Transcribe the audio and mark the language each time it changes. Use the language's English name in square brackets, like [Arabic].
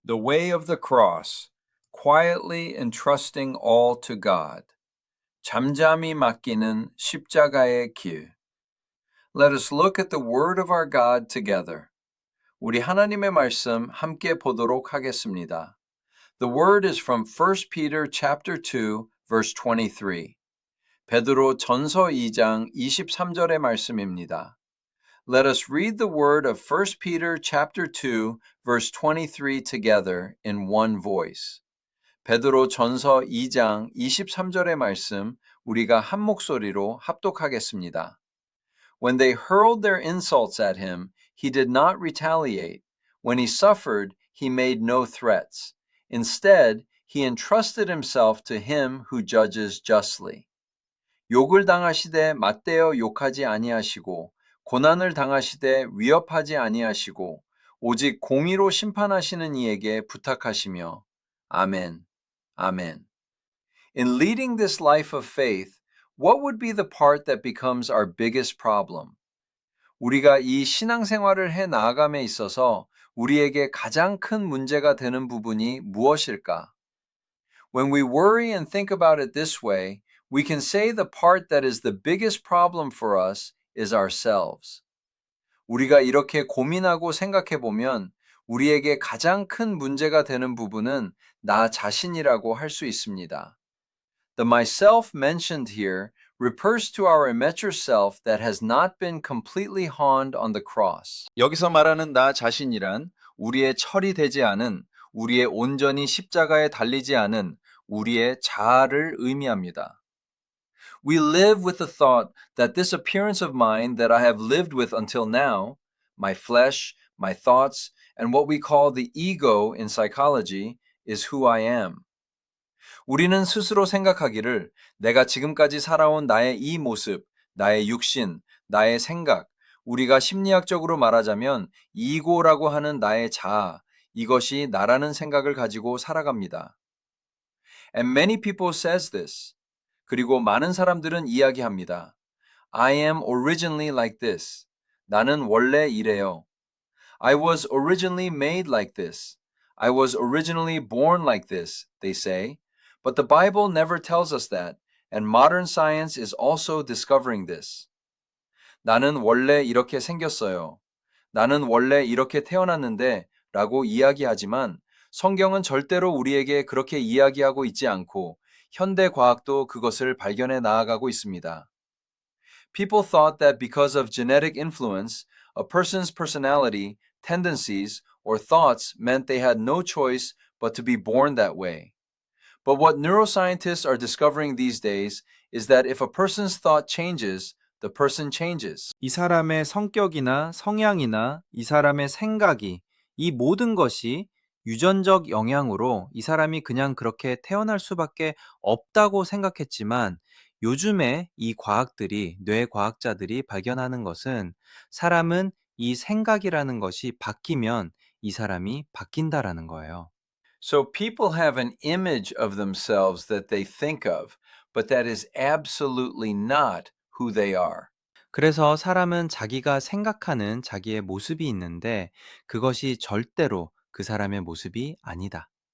[English] The way of the cross, quietly entrusting all to God. [Korean] 잠잠히 맡기는 십자가의 길. [English] Let us look at the word of our God together. [Korean] 우리 하나님의 말씀 함께 보도록 하겠습니다. [English] The word is from 1 Peter chapter 2 verse 23. [Korean] 베드로 전서 2장 23절의 말씀입니다. [English] Let us read the word of 1 Peter chapter 2 verse 23 together in one voice. [Korean] 베드로 전서 2장 23절의 말씀 우리가 한 목소리로 합독하겠습니다. [English] When they hurled their insults at him, he did not retaliate. When he suffered, he made no threats. Instead, he entrusted himself to him who judges justly. [Korean] 욕을 당하시되 맞대어 욕하지 아니하시고 고난을 당하시되 위협하지 아니하시고 오직 공의로 심판하시는 이에게 부탁하시며 아멘. 아멘. [English] In leading this life of faith, what would be the part that becomes our biggest problem? [Korean] 우리가 이 신앙생활을 해 나아감에 있어서 우리에게 가장 큰 문제가 되는 부분이 무엇일까? [English] When we worry and think about it this way, we can say the part that is the biggest problem for us is ourselves. [Korean] 우리가 이렇게 고민하고 생각해 보면 우리에게 가장 큰 문제가 되는 부분은 나 자신이라고 할 수 있습니다. [English] The myself mentioned here refers to our immature self that has not been completely honed on the cross. [Korean] 여기서 말하는 나 자신이란 우리의 처리되지 않은, 우리의 온전히 십자가에 달리지 않은 우리의 자아를 의미합니다. [English] We live with the thought that this appearance of mine that I have lived with until now, my flesh, my thoughts, and what we call the ego in psychology, is who I am. [Korean] 우리는 스스로 생각하기를 내가 지금까지 살아온 나의 이 모습, 나의 육신, 나의 생각, 우리가 심리학적으로 말하자면 이고라고 하는 나의 자아, 이것이 나라는 생각을 가지고 살아갑니다. [English] And many people says this. [Korean] 그리고 많은 사람들은 이야기합니다. [English] I am originally like this. [Korean] 나는 원래 이래요. [English] I was originally made like this. I was originally born like this, they say. But the Bible never tells us that, and modern science is also discovering this. [Korean] 나는 원래 이렇게 생겼어요. 나는 원래 이렇게 태어났는데 라고 이야기하지만 성경은 절대로 우리에게 그렇게 이야기하고 있지 않고 현대 과학도 그것을 발견해 나아가고 있습니다. [English] People thought that because of genetic influence, a person's personality, tendencies, or thoughts meant they had no choice but to be born that way. But what neuroscientists are discovering these days is that if a person's thought changes, the person changes. [Korean] 이 사람의 성격이나 성향이나 이 사람의 생각이 이 모든 것이 유전적 영향으로 이 사람이 그냥 그렇게 태어날 수밖에 없다고 생각했지만 요즘에 이 과학들이, 뇌과학자들이 발견하는 것은 사람은 이 생각이라는 것이 바뀌면 이 사람이 바뀐다라는 거예요. [English] So people have an image of themselves that they think of, but that is absolutely not who they are. [Korean] 그래서 사람은 자기가 생각하는 자기의 모습이 있는데 그것이 절대로 그 사람의 모습이 아니다.